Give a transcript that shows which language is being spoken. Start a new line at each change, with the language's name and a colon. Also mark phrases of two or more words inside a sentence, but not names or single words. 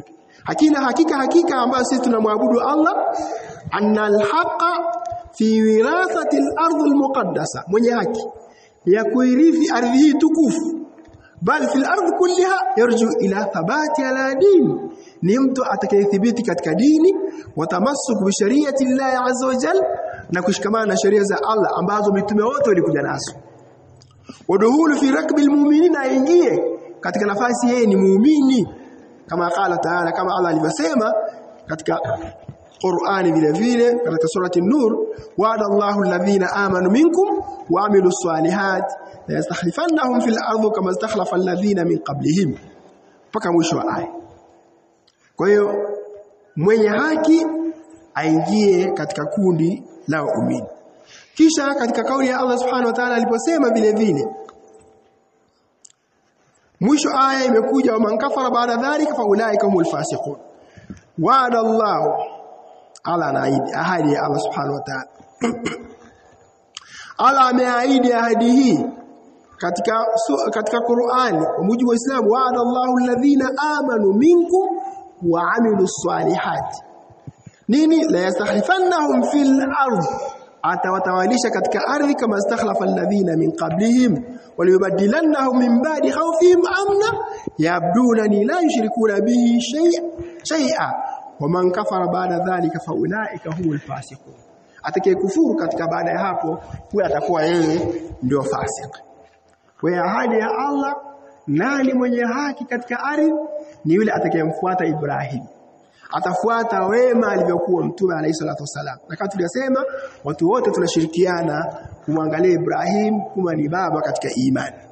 Swahili: Hakika ambayo sisi tunamwabudu Allah,
Arabic: أن الحق في وراثة الأرض المقدسة,
Swahili: mwenye haki ya kuirithi ardhi hii tukufu,
Arabic: بل في الأرض كلها يرجع إلى ثبات على دين,
Swahili: ni mtu atakayethibiti katika dini,
Arabic: والتمسك بشريعة الله عز وجل,
Swahili: na kushikamana na sheria za Allah ambazo mitume wote walikuja nazo.
Arabic: والدخول في ركب المؤمنين,
Swahili: aingie katika nafasi yeye ni muumini,
Arabic: كما قال تعالى,
Swahili: kama Allah alivyosema katika Qur'ani vile vile katika surati An-Nur,
Arabic: وعد الله الذين آمنوا منكم وعملوا الصالحات ليستخلفنهم في الأرض كما استخلف الذين من قبلهم,
Swahili: mpaka mwisho wa aya. Kwa hiyo mwenye haki aingie katika kundi la waumini. Kisha katika kauli ya Allah
Arabic: سبحانه وتعالى
Swahili: aliposema vile vile, mwisho aya imekuja,
Arabic: ومن كفر بعد ذلك فأولئك هم الفاسقون. وعد الله,
Swahili: Allah anaahidi, ahadi ya Allah
Arabic: سبحانه وتعالى.
Swahili: Allah ameahidi ahadi hii katika Qur'ani kwa mujibu wa Uislamu,
Arabic: وعد الله الذين آمنوا منكم وعملوا الصالحات. Nini? ليستخلفنهم في الأرض,
Swahili: atawatawalisha katika ardhi
Arabic: كما استخلف الذين من قبلهم وليبدلنهم من بعد خوفهم أمنا يعبدونني لا يشركون به شيئا ومن كفر بعد ذلك فأولئك هم الفاسقون.
Swahili: Atakayekufuru katika baada ya hapo, huyo atakuwa yeye ndio fasik. Kwa ahadi ya Allah, nani mwenye haki katika ardhi? Ni yule atakayemfuata Ibrahim, atafuata wema alivyokuwa Mtume
Arabic: عليه الصلاة والسلام.
Swahili: Na kama tulisema, watu wote tunashirikiana kumwangalia Ibrahim kama ni baba katika imani.